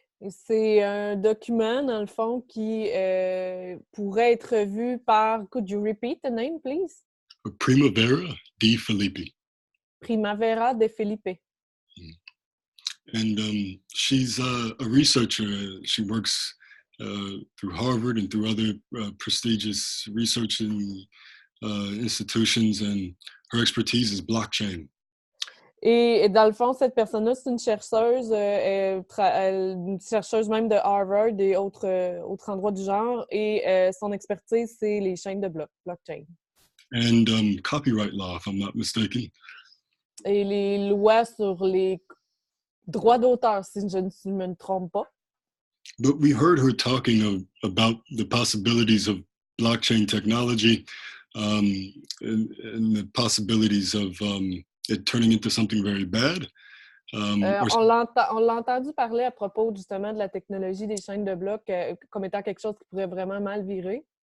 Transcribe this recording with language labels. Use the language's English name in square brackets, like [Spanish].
[French] C'est un document, dans le fond, qui pourrait être vu par... [English] Could you repeat the name, please? Primavera Di Filippi. Primavera de Felipe. And she's a researcher. She works through Harvard and through other prestigious researching institutions, and her expertise is blockchain. [French] Et dans le fond, cette personne-là, c'est une chercheuse, une chercheuse même de Harvard et autres endroits du genre, et son expertise, c'est les chaînes de blockchain. [English] And copyright law, if I'm not mistaken. [French] Et les lois sur les droits d'auteur, si je ne me trompe pas. [English] But we heard her talking about the possibilities of blockchain technology and the possibilities of it turning into something very bad. [French] On l'a entendu parler à propos justement de la technologie des chaînes de blocs comme étant quelque chose qui pourrait vraiment mal virer.